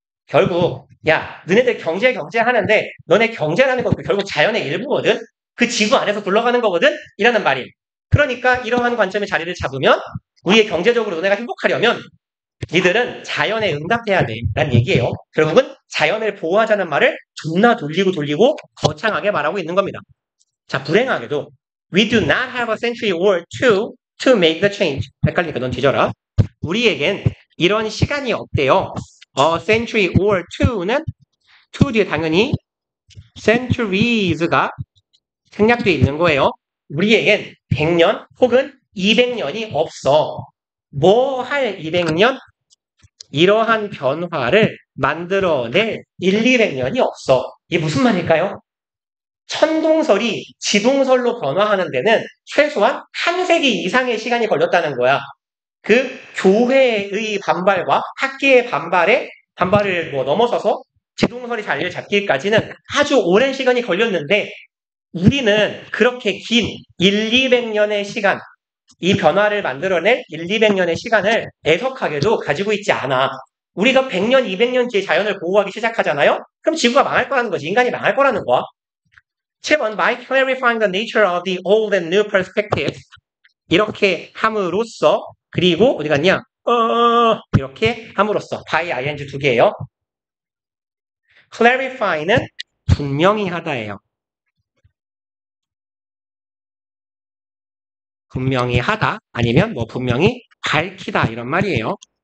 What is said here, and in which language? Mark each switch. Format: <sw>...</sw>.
<ko>결국 야, 너네들 경제 하는데 너네 경제라는 것도 결국 자연의 일부거든. 그 지구 안에서 굴러가는 거거든. 이라는 말이에요. 그러니까 이러한 관점의 자리를 잡으면 우리의 경제적으로 너네가 행복하려면 니들은 자연에 응답해야 돼. 라는 얘기예요. 결국은 자연을 보호하자는 말을 존나 돌리고 거창하게 말하고 있는 겁니다. 자, 불행하게도</ko> <en>we do not have a century or two to make the change.</en> <ko>헷갈리니까 넌 뒤져라. 우리에겐 이런 시간이 없대요. century or two는 two 뒤에 당연히 centuries가 생략되어 있는 거예요. 우리에겐 100년 혹은 200년이 없어. 뭐 할 200년? 이러한 변화를 만들어낼 200년이 없어. 이게 무슨 말일까요? 천동설이 지동설로 변화하는 데는 최소한 한 세기 이상의 시간이 걸렸다는 거야. 그 교회의 반발과 학계의 반발을 넘어서서 지동설이 자리를 잡기까지는 아주 오랜 시간이 걸렸는데 우리는 그렇게 긴 200년의 시간, 이 변화를 만들어낼 200년의 시간을 애석하게도 가지고 있지 않아. 우리가 100년, 200년 뒤에 자연을 보호하기 시작하잖아요? 그럼 지구가 망할 거라는 거지. 인간이 망할 거라는 거야. 7번,</ko> <en>by clarifying the nature of the old and new perspectives.</en> <ko>이렇게 함으로써, 그리고 어디 갔냐? 이렇게 함으로써. by ing 두 개예요. clarify는 분명히 하다예요. 분명히 하다 아니면 분명히 밝히다 이런 말이에요.</ko>